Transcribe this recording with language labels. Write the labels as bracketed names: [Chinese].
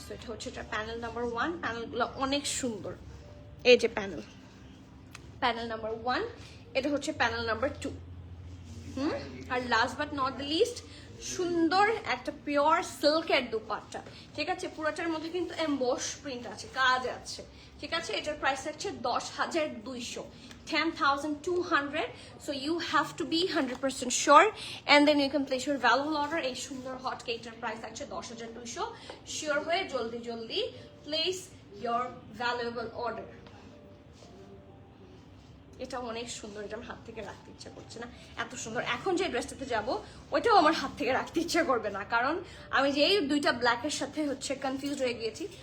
[Bangla] So এটা হচ্ছে এটা প্যানেল নাম্বার 1। প্যানেলগুলো অনেক সুন্দর। এই যে প্যানেল নাম্বার 1, এটা হচ্ছে panel number 2। আর [English] last but not the least, [Bangla] সুন্দর একটা পিওর সিল্কের দুপাট্টা। ঠিক আছে, পুরোটার মধ্যে কিন্তু এমবস প্রিন্ট আছে, কাজ আছে। ঠিক আছে, এটার প্রাইস হচ্ছে 10,200, 10,200. [English] So you have to be 100% sure and then you can place your valuable order. [Bangla] এই সুন্দর হট কেকটার প্রাইস আছে 10,200। শিওর হয়ে জলদি জলদি [English] place your valuable order. [Bangla] এটা অনেক সুন্দর, এটা আমার হাত থেকে রাখতে ইচ্ছা করছে না, এত সুন্দর। এখন যে ড্রেসটাতে যাব ওইটাও আমার হাত থেকে রাখতে ইচ্ছা করবে না, কারণ আমি যে এই দুইটা ব্ল্যাকের সাথে হচ্ছে কনফিউজ হয়ে গিয়েছি।